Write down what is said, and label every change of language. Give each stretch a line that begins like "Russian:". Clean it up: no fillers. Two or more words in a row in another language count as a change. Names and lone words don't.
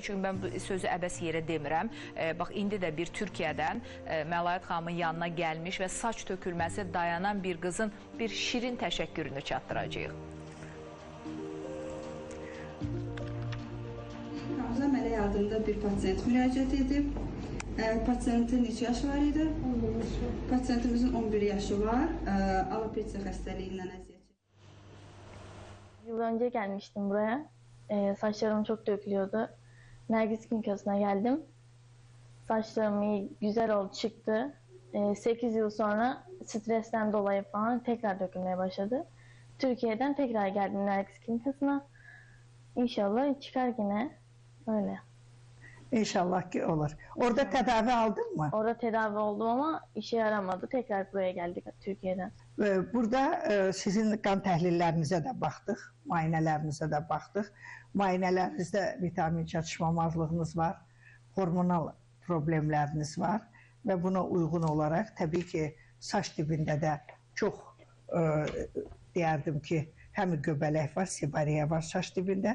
Azerbaijani: Çünki mən bu sözü əbəs yerə demirəm. Bax, indi də bir Türkiyədən Məlayət xanımın yanına gəlmiş və saç tökülməsi dayanan bir qızın bir şirin təşəkkürünü çatdıracağıq. Mənə yardımda bir pasiyent müraciət edib. Pasiyentin neçə yaşı var idi? 11 yaşı. Pasiyentimizin 11 yaşı var. Alopecia xəstəliyindən əziyyət.
Turkish: Yıl önce gelmiştim buraya. Saçlarım çok dökülüyordu. Nergis klinikasına geldim. Saçlarım iyi, güzel oldu, çıktı. 8 yıl sonra stresten dolayı falan tekrar dökülmeye başladı. Türkiye'den tekrar geldim Nergis klinikasına. İnşallah çıkar yine. Öyle. İnşallah ki olur. Orada tedavi aldın mı? Orada tedavi oldum ama işe yaramadı. Tekrar buraya geldik Türkiye'den.
Azerbaijani: Burada sizin qan təhlillərinizə də baxdıq, müayinələrinizə də baxdıq. Müayinələrinizdə vitamin çatışmamazlığınız var, hormonal problemləriniz var və buna uyğun olaraq təbii ki, saç dibində də çox deyərdim ki, həm göbələk var, sibariyə var saç dibində.